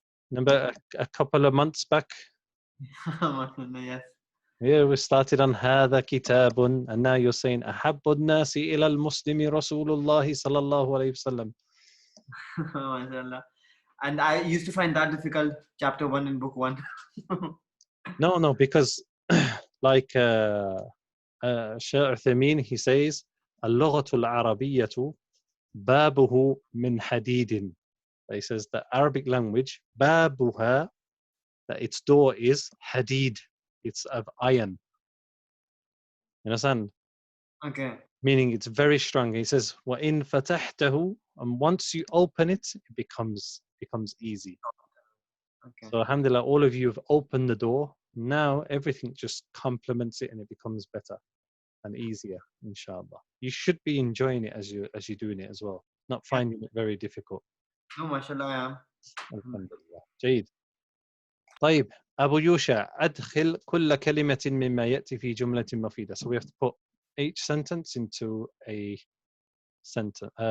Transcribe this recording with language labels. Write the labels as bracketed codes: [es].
[en] Remember a couple of months back? Yes. Yeah, we started on [ar] هذا كتاب, [en] and now you're saying [ar] أحب الناس إلى المسلم رسول الله صلى الله عليه وسلم. [en] MashaAllah. And I used to find that difficult, chapter 1 in book 1. No, because like Shaykh Uthaymeen, he says [ar] اللغة العربية بابه من حديد. [en] He says the Arabic language, [ar] بابها, [en] that its door is hadid, it's of iron. You understand? Okay. Meaning it's very strong. He says [ar] وَإِن فَتَحْتَهُ, [en] and once you open it, it becomes easy. Okay. So alhamdulillah, all of you have opened the door. Now everything just complements it and it becomes better and easier, inshallah. You should be enjoying it as you're doing it as well, not finding it very difficult. No, mashallah, I am. [ar] Alhamdulillah. جيد. طيب, Abu Yusha, أدخل كل كلمة مما يأتي في جملة مفيدة. [en] So we have to put each sentence into a sentence.